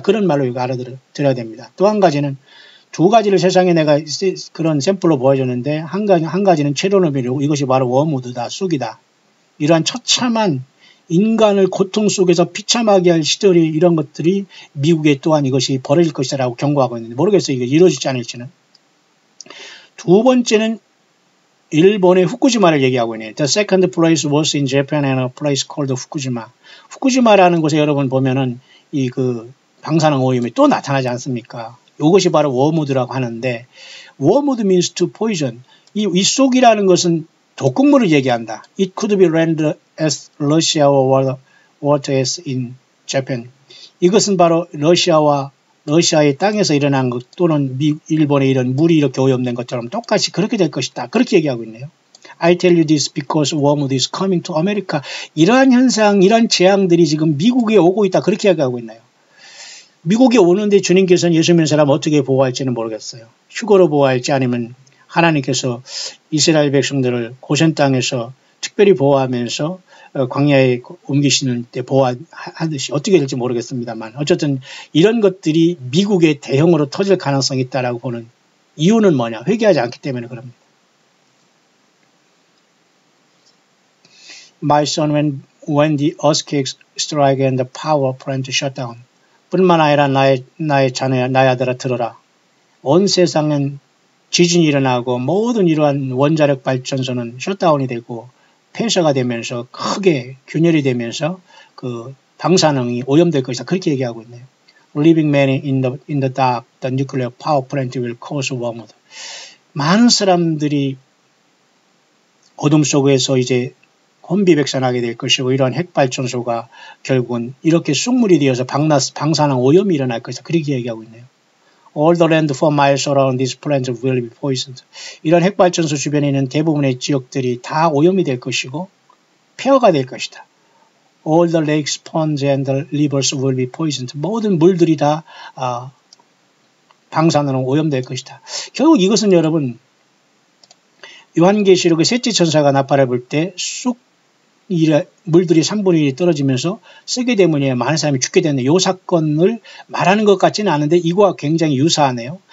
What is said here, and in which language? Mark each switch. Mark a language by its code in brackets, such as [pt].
[ko] 그런 말로 이거 알아들어야 됩니다. 또 한 가지는 두 가지를 세상에 내가 그런 샘플로 보여줬는데 한 가지는 체르노빌이고 이것이 바로 워무드다. 쑥이다. 이러한 처참한 인간을 고통 속에서 비참하게 할 시절이 이런 것들이 미국에 또한 이것이 벌어질 것이라고 경고하고 있는데 모르겠어요. 이게 이루어질지 않을지는. 두 번째는 일본의 후쿠시마를 얘기하고 있네요. [en] The second place was in Japan and a place called 후쿠시마. [ko] 후쿠시마라는 곳에 여러분 보면은 이 그 방사능 오염이 또 나타나지 않습니까? 이것이 바로 워무드라고 하는데 워무드 [en] means to poison. [ko] 이 속이라는 것은 독극물을 얘기한다. [en] It could be rendered as Russia or water as in Japan. [ko] 이것은 바로 러시아의 땅에서 일어난 것 또는 일본의 이런 물이 이렇게 오염된 것처럼 똑같이 그렇게 될 것이다. 그렇게 얘기하고 있네요. [en] I tell you this because wormwood is coming to America. [ko] 이러한 현상, 이러한 재앙들이 지금 미국에 오고 있다. 그렇게 얘기하고 있나요? 미국에 오는데 주님께서는 예수 믿는 사람 어떻게 보호할지는 모르겠어요. 휴거로 보호할지 아니면 하나님께서 이스라엘 백성들을 고센 땅에서 특별히 보호하면서 광야에 옮기시는 때 보호하듯이 어떻게 될지 모르겠습니다만 어쨌든 이런 것들이 미국의 대형으로 터질 가능성이 있다라고 보는 이유는 뭐냐? 회개하지 않기 때문에 그럽니다. [en] My son, when the earthquakes strike and the power plant shut down. [ko] 뿐만 아니라 나의 자녀야, 나의 아들아 들어라. 온 세상은 지진이 일어나고 모든 이러한 원자력 발전소는 셧다운이 되고 폐쇄가 되면서 크게 균열이 되면서 그 방사능이 오염될 것이다. 그렇게 얘기하고 있네요. [en] Living man in the dark, the nuclear power plant will cause wormwood. [ko] 많은 사람들이 어둠 속에서 이제 혼비백산하게 될 것이고 이러한 핵발전소가 결국은 이렇게 쑥물이 되어서 방사능 오염이 일어날 것이다. 그렇게 얘기하고 있네요. [en] All the land for miles around this plant will be poisoned. [ko] 이런 핵발전소 주변에 있는 대부분의 지역들이 다 오염이 될 것이고 폐허가 될 것이다. [en] All the lakes, ponds and the rivers will be poisoned. [ko] 모든 물들이 다 방사능으로 오염될 것이다. 결국 이것은 여러분 요한계시록의 셋째 천사가 나팔을 불 때 쑥 물들이 3분의 1이 떨어지면서 쓰게 되면 많은 사람이 죽게 되는데 이 사건을 말하는 것 같지는 않은데 이거와 굉장히 유사하네요.